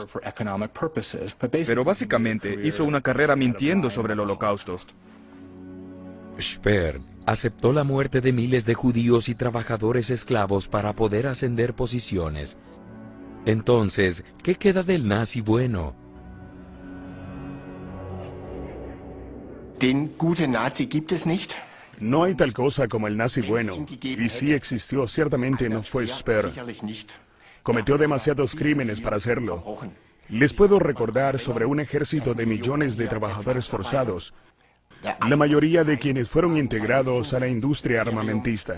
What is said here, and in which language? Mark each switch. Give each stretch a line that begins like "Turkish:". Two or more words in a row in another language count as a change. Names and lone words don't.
Spanish: Pero básicamente hizo una carrera mintiendo sobre el Holocausto. Speer aceptó la muerte de miles de judíos y trabajadores esclavos para poder ascender posiciones. Entonces, ¿qué queda del nazi bueno?
German: Den guten Nazi gibt es nicht.
Spanish: No hay tal cosa como el nazi bueno, y si existió, ciertamente no fue Speer. Cometió demasiados crímenes para hacerlo. Les puedo recordar sobre un ejército de millones de trabajadores forzados, la mayoría de quienes fueron integrados a la industria armamentista.